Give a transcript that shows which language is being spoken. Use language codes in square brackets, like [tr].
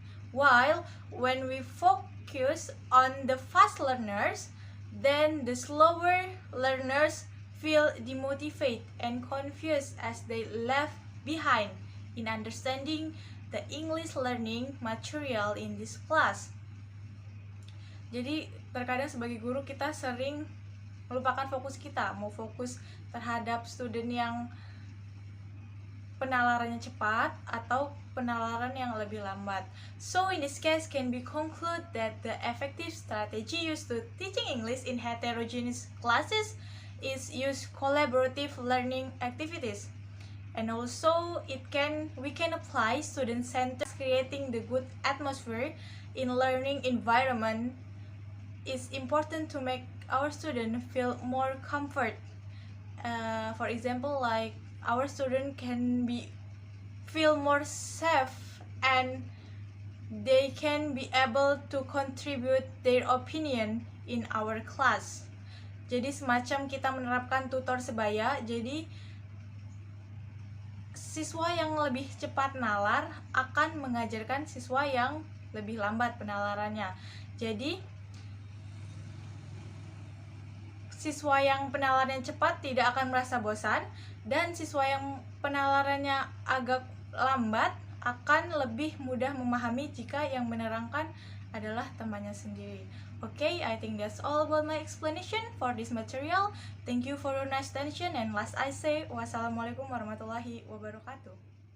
[en] While when we focus on the fast learners, then the slower learners feel demotivated and confused as they left behind in understanding the English learning material in this class. [id] Jadi terkadang sebagai guru kita sering melupakan fokus kita, mau fokus terhadap student yang penalarannya cepat atau penalaran yang lebih lambat. [en] So in this case can be conclude that the effective strategy used to teaching English in heterogeneous classes is use collaborative learning activities, and also we can apply student centered creating the good atmosphere in learning environment. It's important to make our student feel more comfort. For example, like our student can feel more safe and they can be able to contribute their opinion in our class. [id] Jadi semacam kita menerapkan tutor sebaya, jadi siswa yang lebih cepat nalar akan mengajarkan siswa yang lebih lambat penalarannya. Jadi siswa yang penalarannya cepat tidak akan merasa bosan, dan siswa yang penalarannya agak lambat akan lebih mudah memahami jika yang menerangkan adalah temannya sendiri. [en] Okay, I think that's all about my explanation for this material. Thank you for your nice attention, and last I say, [ar] wassalamualaikum warahmatullahi wabarakatuh.